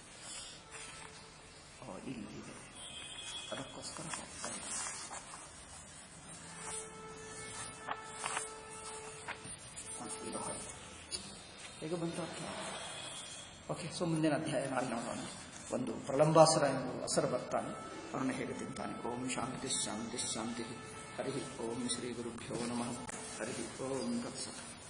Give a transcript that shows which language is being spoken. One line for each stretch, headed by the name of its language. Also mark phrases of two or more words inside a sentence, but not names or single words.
Kannada: ಇಲ್ಲಿದೆ, ಅದಕ್ಕೋಸ್ಕರ ಹೋಗ್ತಾ ಇದೆ. ಹೇಗೆ ಬಂತು?
English: okay, so
Kannada: ಮುಂದಿನ ಅಧ್ಯಾಯ ನಾಳೆ ನೋಡೋಣ. ಒಂದು ಪ್ರಲಂಬಾಸುರ ಎಂದು ಅಸರ ಬರ್ತಾನೆ, ಅವರನ್ನು ಹೇಗೆ ತಿಂತಾನೆ.
Sanskrit: ಓಂ ಶಾಂತಿ ಶಾಂತಿ ಶಾಂತಿ. ಹರಿ ಓಂ ಶ್ರೀ ಗುರುಭ್ಯೋ ನಮಃ. ಹರಿ ಓಂ ತತ್ಸತ್.